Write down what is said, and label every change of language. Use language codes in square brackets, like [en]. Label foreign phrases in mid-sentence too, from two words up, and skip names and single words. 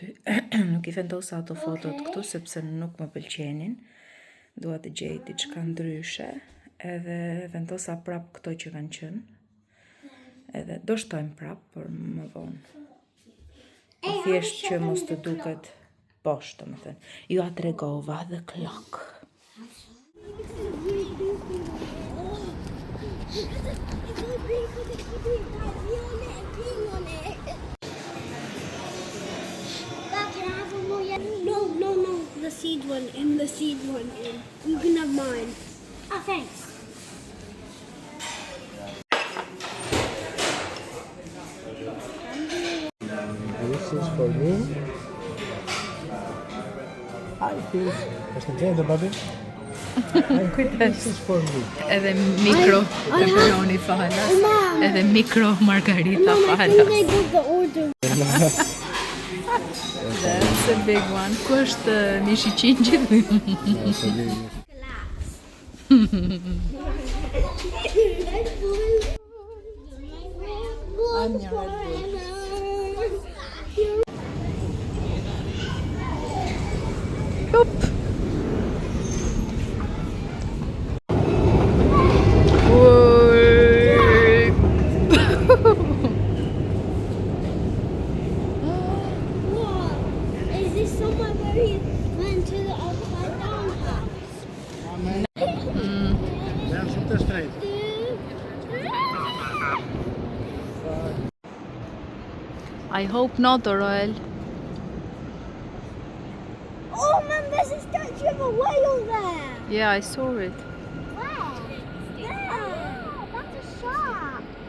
[sq] Nuk i vendosa ato fotot këtu, sepse nuk më pëlqenin. Dua të gjej diçka ndryshe. Edhe vendosa prap këto që kanë qenë. Edhe do shtojmë prap, por më vonë. Po thjesht që mos të duket poshtë, më thënë. Ju a tregova [en] the clock. No, the seed one and the seed one in. You can have mine. Oh, thanks. This is for me. I think. [sq] Është gjendë babi? [en] This is for me. [sq] Edhe mikro pepperoni falas. Edhe mikro margarita falas. [en] I got the order. That's a big one. [sq] Ku është mishi qingjit? [en] I'm your Red Bull. Yup. Is this somewhere where he went to the upside down house? [sq] Ja, shumë të shtrejt. [en] I hope not, Roel. Oh man, there's a statue of a whale there. Yeah, I saw it. Where? There. That's a shark.